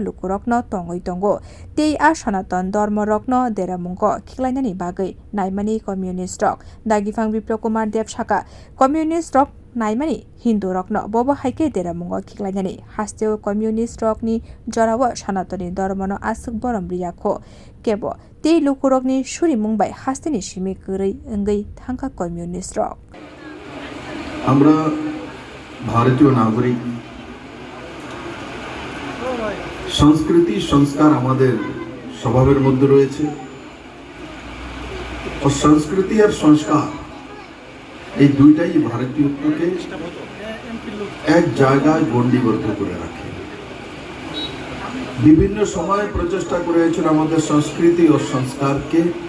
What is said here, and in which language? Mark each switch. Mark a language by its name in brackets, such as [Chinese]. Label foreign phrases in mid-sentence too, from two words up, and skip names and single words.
[Bodo] लुकुरकनो तंगै तंगो तेई आ सनातन धर्म रकनो देरामुंग खिख्लायनानि बागै नायमानि कम्युनिस्ट रक दागिफां बिप्लव कुमार देव साका कम्युनिस्ट रक नायमानि हिन्दू रकनो बबो हाइके देरामुंग खिख्लायनानि हास्तेव कम्युनिस्ट रकनि जराब सनातनी धर्मनो आसुक बरम रियाखो केबो ते लुकुरकनि सुरि मुंबाइ हास्तेनि सिमि गरै अंगै थांका कम्युनिस्ट रक [Bangla] আমরা ভারতীয় নাগরিক সংস্কৃতি সংস্কার আমাদের স্বভাবের মধ্যে রয়েছে ও সংস্কৃতি আর সংস্কার এই দুইটাই ভারতীয়ত্বকে এক জায়গায় গণ্ডিবদ্ধ করে রাখে বিভিন্ন সময়ে প্রচেষ্টা করে হয়েছিল আমাদের সংস্কৃতি ও সংস্কারকে